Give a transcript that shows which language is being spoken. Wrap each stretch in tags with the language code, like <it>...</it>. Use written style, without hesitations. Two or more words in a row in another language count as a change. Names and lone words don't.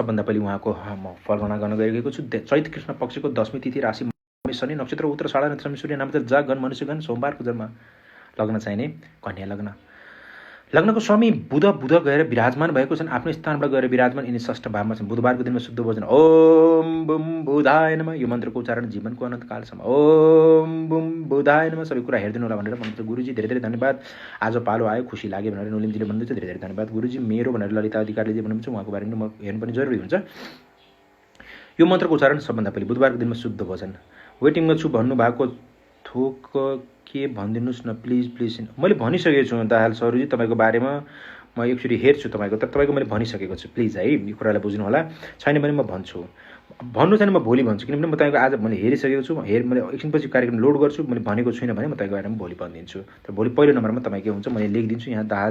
<ne>सबभन्दा पहिले उहाँको म फलगणना गर्न गइरहेको छु। चैत कृष्ण पक्षको 10वीं तिथि राशि शनि नक्षत्र उत्तराषाढा नक्षत्र सूर्य नामचर जा गण मनुष्यगण सोमबारको जन्म लग्न चाहिने कन्या लग्न लग्नको स्वामी बुध गएर विराजमान भएको छन् आफ्नो स्थानबाट गएर विराजमान यिनी षष्ठ भावमा छन् बुधबारको दिनमा शुद्ध भोजन</ne> <sa>ओम बुम बुधाय नमः</sa> <ne>यो मन्त्रको उच्चारण जीवनको अनन्तकालसम्म</ne> <sa>ओम बुम बुधाय नमः</sa> <ne>सबै कुरा हेरिदिनु होला भनेर भन्नुहुन्छ गुरुजी धेरै धेरै धन्यवाद आज पालो आयो खुसी लाग्यो भनेर नोलिमजीले भन्नुहुन्छ धेरै धेरै धन्यवाद गुरुजी मेरो भनेर ललिता अधिकारीले भन्नुहुन्छ उहाँको बारेमा म हेर्नु पनि जरुरी हुन्छ यो मन्त्रको उच्चारण सबभन्दा पहिले बुधबारको दिनमा शुद्ध भोजन वेटिङमा छु भन्नुभएको थोक के भनिदिनुहोस् न प्लिज मैले भनिसकेको छु दाहाल सरुजी तपाईँको बारेमा म एकचोटि हेर्छु तपाईँको तर तपाईँको मैले भनिसकेको छु प्लिज है यो कुरालाई बुझ्नु होला छैन भने म भन्छु भन्नु छैन म भोलि भन्छु किनभने म तपाईँको आज मैले हेरिसकेको छु मैले एकछिनपछि कार्यक्रम लोड गर्छु मैले भनेको छुइनँ भने म तपाईँको बारेमा भोलि भनिदिन्छु तर भोलि पहिलो नम्बरमा तपाईँ के हुन्छ मैले लेखिदिन्छु यहाँ</ne>